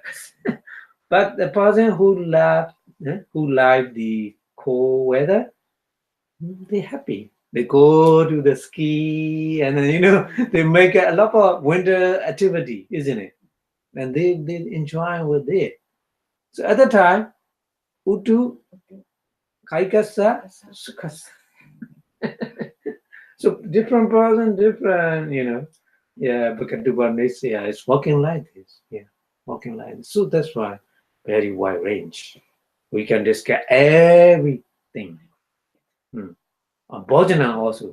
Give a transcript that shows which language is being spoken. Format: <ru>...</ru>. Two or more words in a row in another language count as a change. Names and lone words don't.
<en>But the person who like the cold weather, they're happy. They go to the ski and they make a lot of winter activity, isn't it? And they enjoy with it. So at the time, Utu kaikasa sukasa. So different person, different, yeah, because Dubanesia is walking like this. Yeah, walking like this. So that's why very wide range. We can discuss everything. Bhojana also.</en>